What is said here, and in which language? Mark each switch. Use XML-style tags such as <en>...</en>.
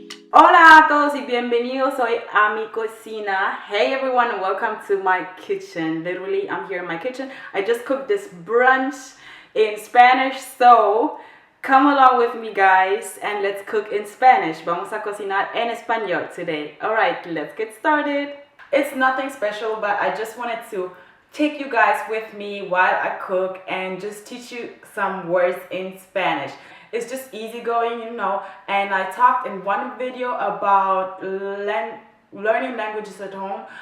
<es>Hola a todos y bienvenidos hoy a mi cocina.</es> <en>Hey everyone and welcome to my kitchen. Literally, I'm here in my kitchen. I just cooked this brunch in Spanish, so come along with me guys and let's cook in Spanish.</en> <es>Vamos a cocinar en español</es> <en>today. Alright, let's get started. It's nothing special, but I just wanted to take you guys with me while I cook and just teach you some words in Spanish. It's just easygoing, you know, and I talked in one video about learning languages at home.</en>